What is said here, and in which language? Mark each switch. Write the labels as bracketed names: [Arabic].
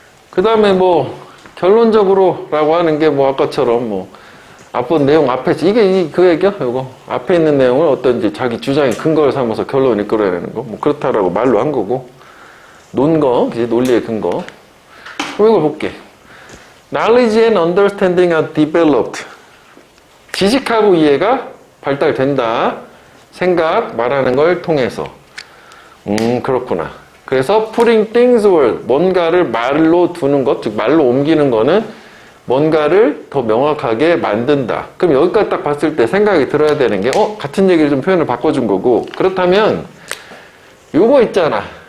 [Korean] 그 다음에 뭐, 결론적으로라고 하는 게 뭐 아까처럼 뭐, 앞본 내용 앞에 이게 그 얘기야? 이거 앞에 있는 내용을 어떤 이제 자기 주장의 근거를 삼아서 결론을 이끌어내는 거. 뭐 그렇다라고 말로 한 거고 논거, 이제 논리의 근거. 그럼 이걸 볼게. [English] Knowledge and understanding are developed. [Korean] 지식하고 이해가 발달된다. 생각, 말하는 걸 통해서. 그렇구나. 그래서 [English] putting things word, [Korean] 뭔가를 말로 두는 것, 즉 말로 옮기는 거는 뭔가를 더 명확하게 만든다. 그럼 여기까지 딱 봤을 때 생각이 들어야 되는 게 같은 얘기를 좀 표현을 바꿔준 거고, 그렇다면 요거 있잖아.